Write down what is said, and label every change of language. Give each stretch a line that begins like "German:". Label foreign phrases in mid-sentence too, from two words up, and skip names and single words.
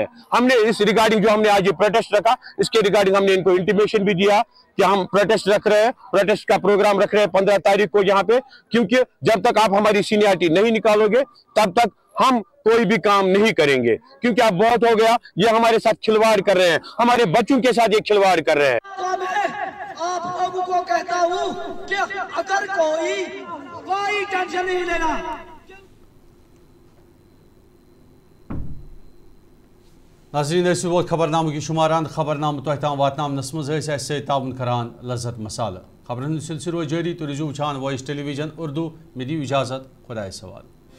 Urdu: ہم نے اس ریگارڈنگ جو ہم نے آج یہ پروٹیسٹ رکھا اس کے ریگارڈنگ ہم نے ان کو انٹیمیشن بھی دیا کہ ہم پروٹیسٹ رکھ رہے ہیں پروٹیسٹ کا پروگرام رکھ رہے ہیں 15 تاریخ کو یہاں پہ کیونکہ جب تک آپ ہماری سینیارٹی نہیں نکالو گے تب تک ہم کوئی بھی کام نہیں کریں گے کیونکہ اب بہت ہو گیا یہ ہمارے ساتھ کھلواڑ کر رہے ہیں ہمارے بچوں کے ساتھ یہ کھلواڑ کر رہے ہیں. آپ لوگوں کو کہتا ہوں کہ اگر کوئی ٹینشن نہیں لینا.
Kashmiri: ناظرین ٲسِو ووت خبرنامہ کی شماران خبرنامہ تۄہہِ تام واتناونس منٛز ٲسۍ اَسہِ سۭتۍ تعاوُن کران لذت مسالہٕ خبرن ہُنٛد سلسلہٕ روزِ جٲری تُہۍ روٗزِو وٕچھان وایِس ٹیلی وِجن اردو مےٚ دِیِو اِجازت خۄدایَس حوالہٕ.